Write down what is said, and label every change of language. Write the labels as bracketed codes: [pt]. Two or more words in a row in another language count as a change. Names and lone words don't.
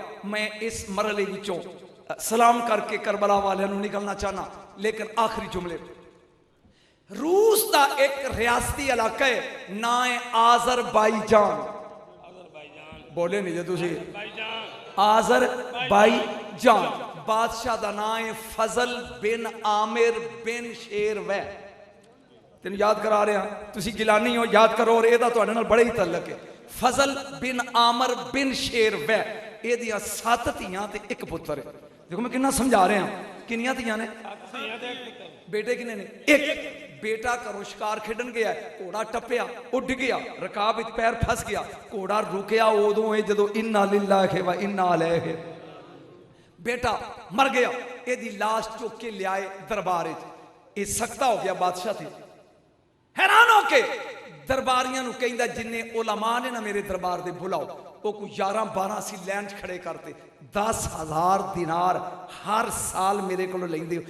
[pa] میں اس مرحلے وچوں سلام کر کے کربلا والے نکلنا چاہنا، لیکن آخری جملے. [ur] روس کا ایک ریاستی علاقہ ہے، نا ہے آذربائیجان. [pa] بولے نہیں جو تسی؟ آذربائیجان. [ur] بادشاہ کا نام ہے فضل بن عامر بن شیر وے. [pa] تین یاد کرا رہا، تسی گیلانی ہو یاد کرو، اور ایدا تہاڈے نال بڑا ہی تعلق ہے. فضل بن عامر بن شیر وے، ایدیاں 7 دھیاں تے 1 پتر ہے. [ur] دیکھو میں کتنا سمجھا رہا ہوں, [pa] کنیاں دھیاں نے? بیٹے کنے نے؟ 1 بیٹا گھروں شکار کھیڈن گیا، گھوڑا ٹپیا اڈ گیا، رکاب وچ پیر پھس گیا، گھوڑا رکیا اودوں ہے جدوں [ar] إنا لله وإنا إليه. [pa] بیٹا مر گیا، ایدی لاش چک کے لیائے دربار. یہ سکتہ ہو گیا بادشاہ تھے، حیران ہو کے درباریاں نوں کہندا جنے علما نے نا میرے دربار دے بلاؤ. وہ کوئی 11-12 سی لین کھڑے کرتے، 10,000 دینار ہر سال میرے کو لیندے ہو.